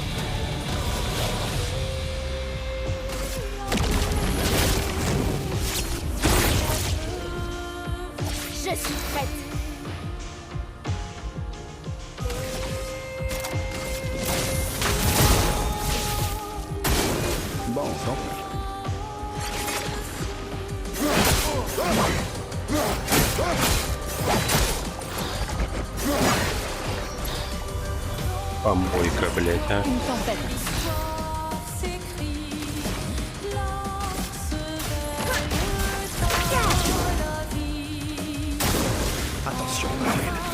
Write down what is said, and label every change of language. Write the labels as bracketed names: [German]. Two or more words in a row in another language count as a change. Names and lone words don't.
[French] Je suis prête. Bon, tant [Russian] Помойка, блядь, а. [French] Une tempête. Attention, Marlène.